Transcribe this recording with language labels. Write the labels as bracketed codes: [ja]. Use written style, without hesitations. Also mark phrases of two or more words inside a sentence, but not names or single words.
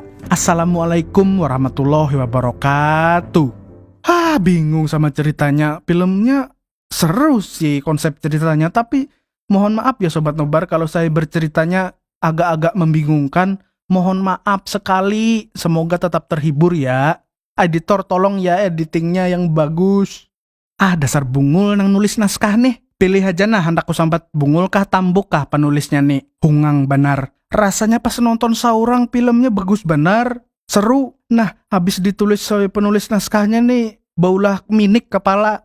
[ar] السلام عليكم ورحمة الله وبركاته. [id] Bingung sama ceritanya. Filmnya seru sih konsep ceritanya. Tapi mohon maaf ya Sobat Nobar kalau saya berceritanya agak-agak membingungkan. Mohon maaf sekali, semoga tetap terhibur ya. Editor tolong ya editingnya yang bagus. [bjn] Dasar bungul nang nulis naskah nih. Pilih aja nah hendak kusambat bungul kah tambuk kah penulisnya nih. Hungang benar. Rasanya pas nonton saurang filmnya bagus benar. [id] Seru. [bjn] Nah habis ditulis oleh penulis naskahnya nih, baulah minik kepala.